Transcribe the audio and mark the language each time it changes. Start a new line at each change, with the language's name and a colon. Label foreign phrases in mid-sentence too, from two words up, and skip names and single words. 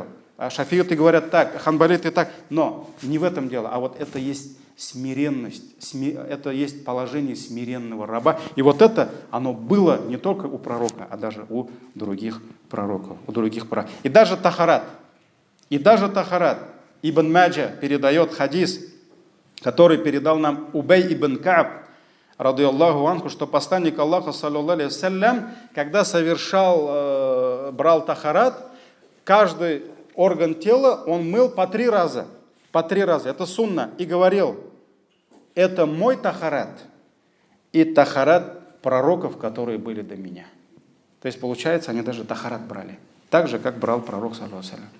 Russian: А шафииты говорят так, ханбалиты так, но не в этом дело, а вот это есть смиренность, это есть положение смиренного раба. И вот это, оно было не только у пророка, а даже у других пророков. И даже тахарат. Ибн Маджа передает хадис, который передал нам Убей ибн Кааб,
Arabic: رضي الله عنه,
Russian: что посланник Аллаха,
Arabic: صلى الله عليه وسلم,
Russian: когда брал тахарат, каждый орган тела он мыл по 3 раза. По 3 раза. Это сунна. И говорил: это мой тахарат и тахарат пророков, которые были до меня. То есть, получается, они даже тахарат брали. Так же, как брал пророк,
Arabic: صلى الله عليه وسلم.